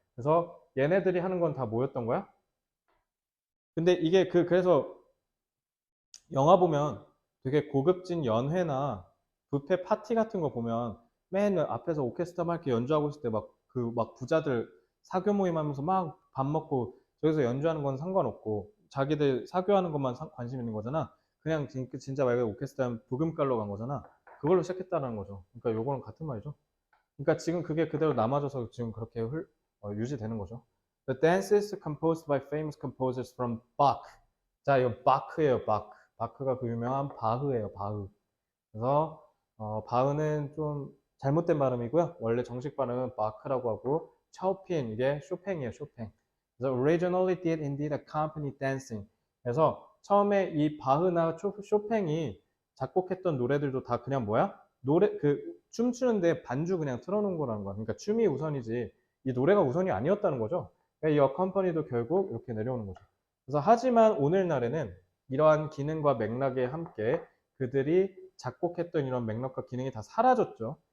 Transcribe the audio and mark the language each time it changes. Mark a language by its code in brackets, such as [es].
[ko] 그래서 얘네들이 하는 건 다 뭐였던 거야? 근데 이게 그래서 영화 보면 되게 고급진 연회나 뷔페 파티 같은 거 보면 맨 앞에서 오케스트라 막 이렇게 연주하고 있을 때 막 부자들 사교 모임 하면서 막 밥 먹고 저기서 연주하는 건 상관없고 자기들 사교하는 것만 관심 있는 거잖아. 그냥 진짜 말 그대로 오케스트라 부금 깔러 간 거잖아. 그걸로 시작했다는 거죠. 그러니까 요거는 같은 말이죠. 그러니까 지금 그게 그대로 남아져서 지금 그렇게 유지되는 거죠. [en] The dances composed by famous composers from Bach. [ko] 자, 이거 바크예요, 바크. 바크가 그 유명한 바흐예요, 바흐. 그래서 바흐는 좀 잘못된 발음이고요. 원래 정식 발음은 바크라고 하고 차오피엔 이게 쇼팽이에요, 쇼팽. 그래서 [en] originally did indeed accompany dancing. [ko] 그래서 처음에 이 바흐나 쇼팽이 작곡했던 노래들도 다 그냥 뭐야? 춤추는데 반주 그냥 틀어놓은 거라는 거야. 그러니까 춤이 우선이지 이 노래가 우선이 아니었다는 거죠. 그러니까 이 accompany도 결국 이렇게 내려오는 거죠. 그래서 하지만 오늘날에는 이러한 기능과 맥락에 함께 그들이 작곡했던 이런 맥락과 기능이 다 사라졌죠.